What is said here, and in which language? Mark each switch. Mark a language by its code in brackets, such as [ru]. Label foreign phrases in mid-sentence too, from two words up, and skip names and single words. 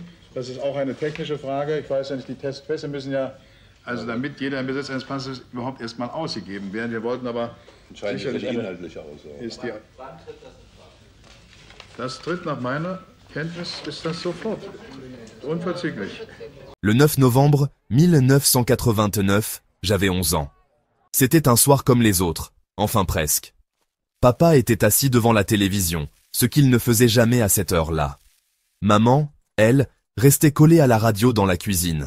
[de] Das ist auch eine technische Frage. Ich weiß ja nicht, die Testpässe müssen ja, also damit jeder im Besitz eines Passes überhaupt erstmal ausgegeben werden. Wir wollten aber sicherlich die inhaltliche Aussage. Das tritt nach meiner Kenntnis ist das sofort. Unverzüglich. [fr] Le 9 novembre 1989, j'avais 11 ans. C'était un soir comme les autres, enfin presque. Papa était assis devant la télévision, ce qu'il ne faisait jamais à cette heure-là. Maman, elle, restait collée à la radio dans la cuisine.